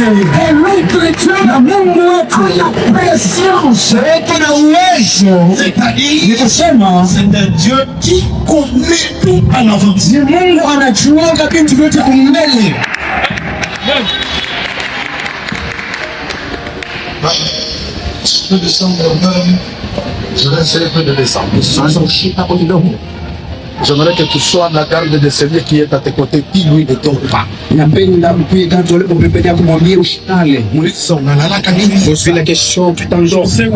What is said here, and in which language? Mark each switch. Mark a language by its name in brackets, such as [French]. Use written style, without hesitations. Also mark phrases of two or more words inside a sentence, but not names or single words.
[Swahili] Na Mungu wetu ana prescience, ana uwezo. Ni kusema [French] c'est un Dieu qui connaît tout à l'avance. [Swahili] Mungu anajua vitu vyote kumbele. [French] Je peux descendre un peu. Je vais essayer de descendre. J'aimerais que tu sois la garde de celui qui est à tes côtés, qui lui ne tombe pas. Je suis la question tout en jour.